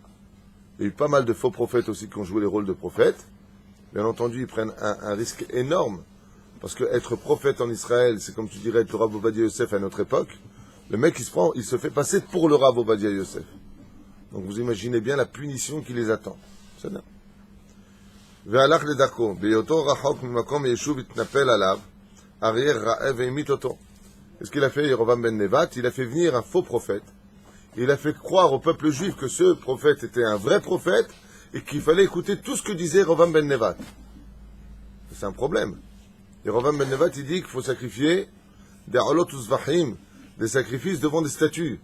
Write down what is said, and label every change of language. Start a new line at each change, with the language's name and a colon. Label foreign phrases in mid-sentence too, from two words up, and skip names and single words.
French: Il y a eu pas mal de faux prophètes aussi qui ont joué les rôles de prophètes. Bien entendu, ils prennent un risque énorme. Parce que être prophète en Israël, c'est comme tu dirais être le Rav Ovadia Yosef à notre époque. Le mec, il se fait passer pour le Rav Ovadia Yosef. Donc vous imaginez bien la punition qui les attend. C'est bien.
Hebrew: והלך לדרכו, בהיותו רחוק ממקום היישוב התנפל עליו, אריה רעב והמית אותו.
French: Qu'est-ce qu'il a fait, Yerovam ben Nevat? Il a fait venir un faux prophète. Il a fait croire au peuple juif que ce prophète était un vrai prophète et qu'il fallait écouter tout ce que disait Yerovam ben Nevat. C'est un problème. Yerovam ben Nevat, il dit qu'il faut sacrifier des
Hebrew: עולות וזבחים,
French: des sacrifices devant des statues.